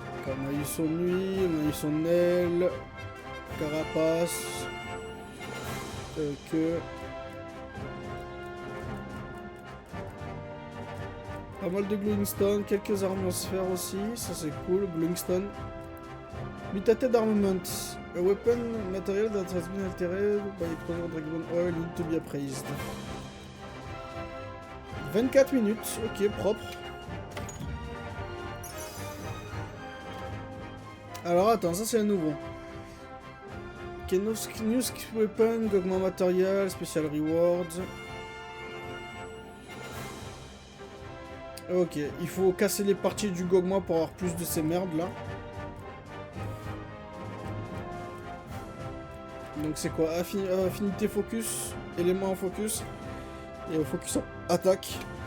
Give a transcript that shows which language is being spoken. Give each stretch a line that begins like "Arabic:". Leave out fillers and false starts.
French: On a eu son nuit, on a eu son aile, carapace, queue. Pas mal de glowingstone, quelques armes en sphère aussi, ça c'est cool, glowingstone.
English: Mutated armament, a weapon material that has been altered by exposure dragon oil need to be appraised.
French: 24 minutes, ok, propre. Alors attends, ça c'est un nouveau.
English: Ok, new weapon, Gogma material, special rewards.
French: Ok, il faut casser les parties du Gogma pour avoir plus de ces merdes là. Donc c'est quoi? Affinité focus, élément en focus, et focus en attaque.